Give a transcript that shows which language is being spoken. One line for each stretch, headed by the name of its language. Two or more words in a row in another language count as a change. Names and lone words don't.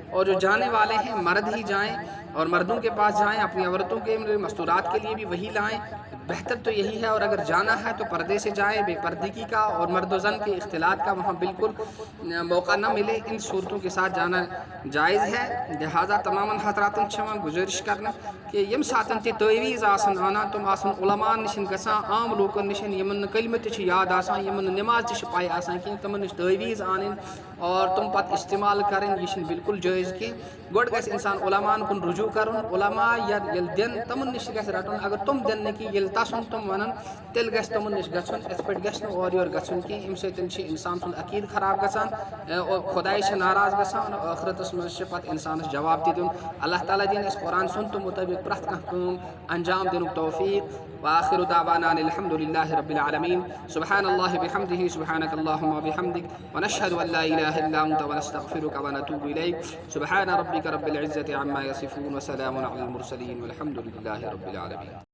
Urdu: اور جو جانے والے ہیں مرد ہی جائیں اور مردوں کے پاس جائیں، اپنی عورتوں کے مستورات کے لیے بھی وہی لائیں، بہتر تو یہی ہے۔ اور اگر جانا ہے تو پردے سے جائیں، بے پردگی کا اور مرد و زن کے اختلاط کا وہاں بالکل موقع نہ ملے، ان صورتوں کے ساتھ جانا جائز ہے۔
Kashmiri: لہٰذا تمام حضراتن چھما گزارش کرنا کہ یم ساتن تی تعویذ آسن آنا، تم آسن علماء نشن گژھان، عام لوکن نشن یمن کلمہ تہ یاد آسان، یمن نماز تہ پاے آسان کی، تمن نش تعویذ آنن اور تم پتہ
Urdu: استعمال کریں،
Kashmiri: یہ بالکل جائز کی۔ گۄڈٕ گژھِ انسان علماء کن رجوع کرن، علماء یل دن تمن نش گژھِ رٹن، اگر تم دن نہ کی یل تسن تم ونن تیل گژھِ تمن نش گژھن، اتھ پٲٹھۍ گژھِ نہٕ اورٕ یورٕ گژھن کینٛہہ، امہِ سۭتۍ چھِ انسان سُنٛد عقیٖدٕ خراب گژھان، خۄداے چھِ ناراض گژھان، ٲخرتس منٛز چھِ پتہٕ انسانس جواب تہِ دیُن۔ اللہ تعالیٰ دِن اَسہِ قرآن سُنٛد مطٲبق پرٛٮ۪تھ کانٛہہ کٲم انجام دِنُک توفیق۔
Arabic: وآخر دعوانا ان الحمد لله رب العالمين، سبحان الله بحمده، سبحانك اللهم وبحمدك، ونشهد ان لا اله الا انت، ونستغفرك ونتوب اليك، سبحان ربك رب العزة عما يصفون، وسلام على المرسلين، والحمد لله رب العالمين۔